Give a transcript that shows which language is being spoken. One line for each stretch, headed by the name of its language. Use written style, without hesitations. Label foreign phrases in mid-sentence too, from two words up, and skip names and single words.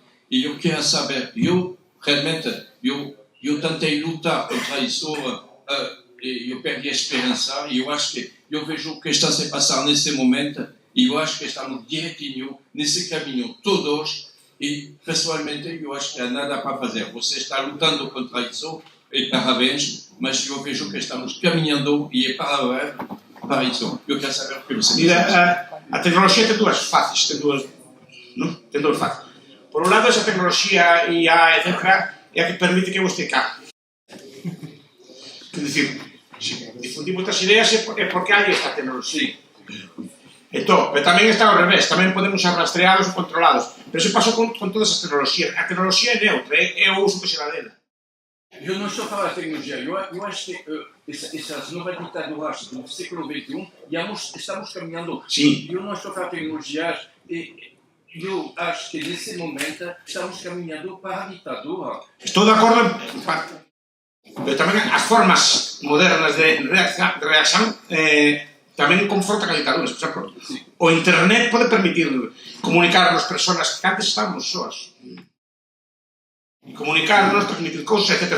Portuguese: E eu quero saber, realmente, eu tentei lutar contra isso, eu perdi a esperança, e eu acho que eu vejo o que está a se passar nesse momento, e eu acho que estamos direitinho nesse caminho todos, e pessoalmente eu acho que há nada para fazer. Você está lutando contra isso, e parabéns, mas eu vejo que estamos caminhando e é para isso. Eu quero saber o que você diz.
Galician: A tecnoloxía ten dúas faces, ten dúas faces. Por un lado, esa tecnoloxía IA, etc., é a que permite que eu este cá. É dicir, se difundimos estas ideas é porque hai esta tecnoloxía. Entón, pero tamén está ao revés, tamén podemos ser rastreados ou controlados. Pero iso pasou con todas as tecnoloxías. A tecnoloxía é neutra, é o uso que se dá dela.
Portuguese: Eu não estou a falar de tecnologia, eu acho que essas novas ditaduras do século XXI, estamos caminhando. Sim. Eu não estou a falar de tecnologia, eu acho que nesse momento estamos caminhando para a ditadura.
Galician: Estou de acordo en parte. Pero tamén as formas modernas de reacción tamén confrontan a ditaduras. Por exemplo, o internet pode permitir comunicarnos persoas que antes estábamos soas. E comunicarnos, transmitir cousas, etc.